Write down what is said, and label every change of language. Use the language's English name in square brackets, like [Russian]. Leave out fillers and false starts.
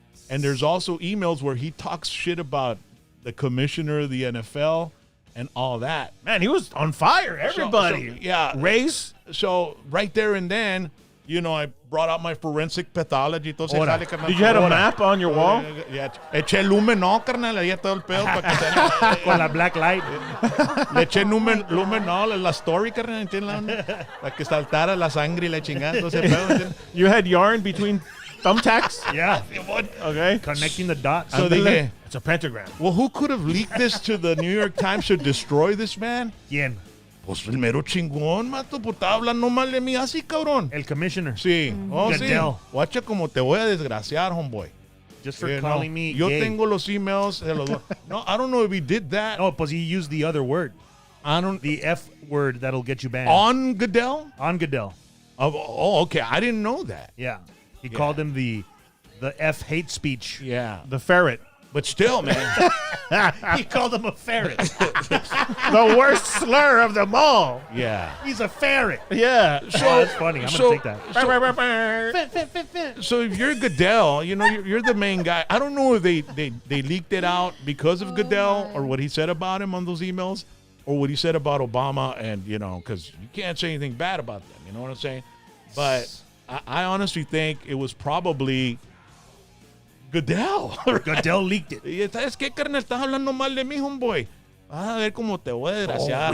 [English] And there's also emails where he talks shit about the commissioner of the NFL and all that. Man, he was on fire. Everybody. So, yeah. Race. So right there and then, I brought out my forensic pathology. [Spanish] Entonces, Ahora. [English] Did you have a map on your wall? [Spanish] Yeah, eché lumenol, carnal, ahí todo el pedo para que se... Con la black light. Le eché lumenol en la story, carnal, ¿entiendes? Para que saltara la sangre y la chingada. Entonces, pedo, [English] You had yarn between thumbtacks? Yeah. Okay. Connecting the dots. [Spanish] So dije, [English] It's a pentagram. well, who could have leaked this to the New York Times to destroy this man? [Spanish] ¿Quién? Pues el mero chingón, mato, pues estaba hablando mal de mí así, cabrón. El commissioner. Sí, oh, sí. [English] Goodell. [Spanish] Guacha como te voy a desgraciar, homeboy. [English] Just for You know, calling me [Spanish] Yo [English] gay. [Spanish] tengo los emails. [English] No, I don't know if he did that. [Spanish] No, pues [English] he used the other word. I don't. The F word that'll get you banned. On Goodell? On Goodell. Oh, okay. I didn't know that. Yeah. He called him the F hate speech. Yeah. The ferret. But still, man. He called him a ferret. The worst slur of them all. Yeah. He's a ferret. Yeah. Oh, that's funny. I'm going to take that. So if you're Goodell, you're the main guy. I don't know if they leaked it out because of Goodell or what he said about him on those emails or what he said about Obama and, because you can't say anything bad about them. You know what I'm saying? But I honestly think it was probably Goodell. Goodell leaked it. [Spanish] Y ¿sabes qué, carnal? Estás hablando mal de mí, homeboy. Vas a ver cómo te voy a desgraciar,